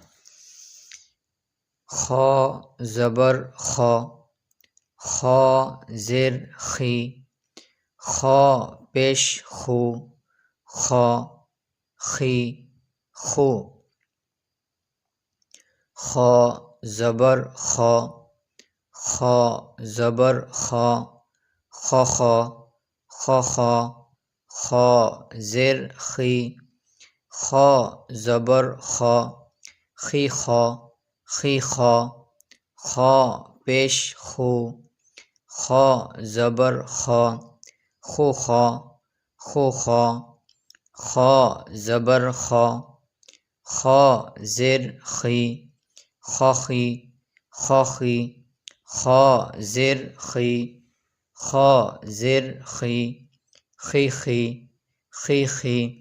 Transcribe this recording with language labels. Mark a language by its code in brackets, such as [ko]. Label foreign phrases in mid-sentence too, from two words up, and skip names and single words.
[bn] খ জবর খ, খ জের খি, খ পেশ খু, খ খি খু। খ জবর খ, খ জবর খ, খ খ খ খ, খ জের খি, খ জবর খ, খি খ খি খ, খ পেশ খু, খ জবর খ, খু খ খু খ, খ জবর খ, খ জের খি, খ খি খ খি, খ জের খি, খ জের খি, খি খি খি খি।